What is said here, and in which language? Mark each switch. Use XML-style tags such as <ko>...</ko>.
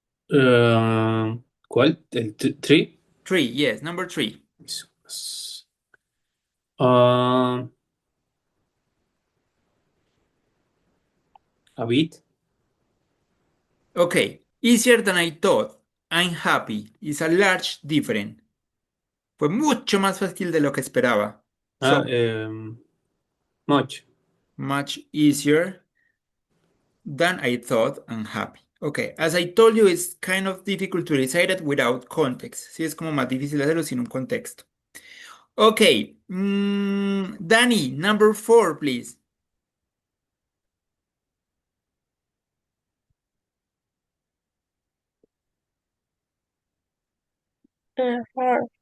<es>¿Cuál? ¿El</es> <en>three? 3, yes, number 3. Um, a bit. Okay, easier than I thought. I'm happy. Is a large difference.</en> <es>Fue mucho más fácil de lo que esperaba.</es> <en>So, Much. much easier than I thought. I'm happy. Okay, as I told you, it's kind of difficult to recite it without context.</en> <es>Sí, es como más difícil hacerlo sin un contexto.</es> <en>Okay, Danny, number 4, please. Far.</en>